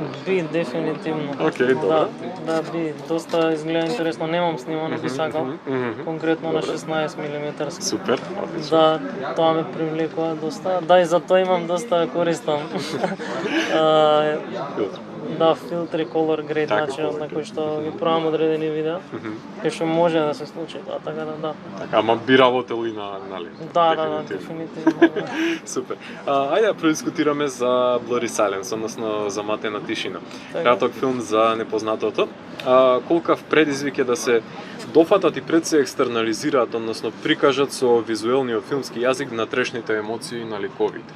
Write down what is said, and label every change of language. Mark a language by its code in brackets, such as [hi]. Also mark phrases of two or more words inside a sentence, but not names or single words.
[mk] Би, дефинитивно. Океј, добро. Да, би, доста изгледа интересно. Немам снимано, би сакал. Конкретно на 16 мм. Супер, одлично. Да, тоа ме привлекува доста. Да, и за тоа имам доста користам. Да, филтри, [en] color grade, [mk] начинот на кој што ги правам одредени видеа, кај што може да се случи тоа, така да. Така, ама би работел и нали? Да, дефинитивно. Супер. Ајде да продискутираме за Blurry Silence, односно за Матена тишина. Краток филм за непознатото. Колкав предизвик е да се дофатат и пред се екстернализираат, односно прикажат со визуелниот филмски јазик внатрешните емоции на ликовите.